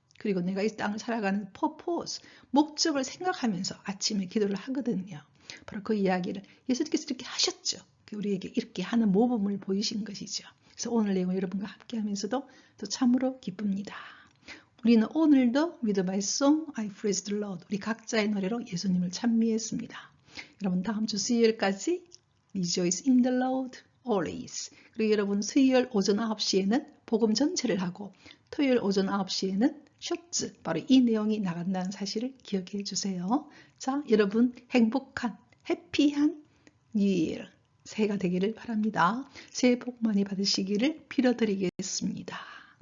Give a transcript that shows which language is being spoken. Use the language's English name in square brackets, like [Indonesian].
[Korean] 그리고 내가 이 땅을 살아가는 purpose, 목적을 생각하면서 아침에 기도를 하거든요. 바로 그 이야기를 예수님께서 이렇게 하셨죠. 우리에게 이렇게 하는 모범을 보이신 것이죠. 그래서 오늘 내용 여러분과 함께 하면서도 또 참으로 기쁩니다. 우리는 오늘도 [English] with my song I praise the Lord, [Korean] 우리 각자의 노래로 예수님을 찬미했습니다. 여러분 다음 주 수요일까지 [English] rejoice in the Lord always. [Korean] 그리고 여러분 수요일 오전 9시에는 복음 전체를 하고 토요일 오전 9시에는 쇼츠, 바로 이 내용이 나간다는 사실을 기억해 주세요. 자, 여러분 행복한 해피한 뉴이어 새해가 되기를 바랍니다. 새해 복 많이 받으시기를 빌어드리겠습니다.